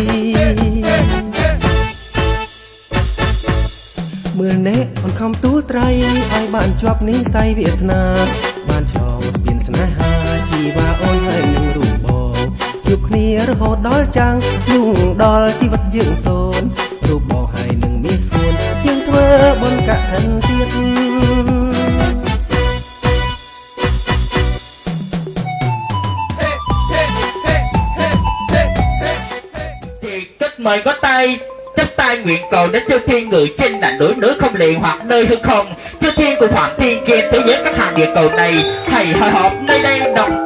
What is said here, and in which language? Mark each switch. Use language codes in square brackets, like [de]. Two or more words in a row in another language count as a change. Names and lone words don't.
[km] មើលណែអូនខំទូលត្រៃឲ្យបានជាប់និស្ស័យវាសនាបានឆ្លងស្ពានស្នេហាជីវ៉ាអូនហើយនឹងរូបបងជួបគ្នារហូតដល់ចាំងលុងដល់ជីវិតយើងសូនរូបបងហើយនឹងមានស្គួនយើងធ្វើបុណ្យកឋិនទៀត [vi] mời có tay chắp tay nguyện cầu đến chư thiên người trên đảnh núi nước không liền hoặc nơi hư không chư thiên cùng hoàng thiên kia thế giới các hàng địa cầu này thầy hội họp nơi đây đồng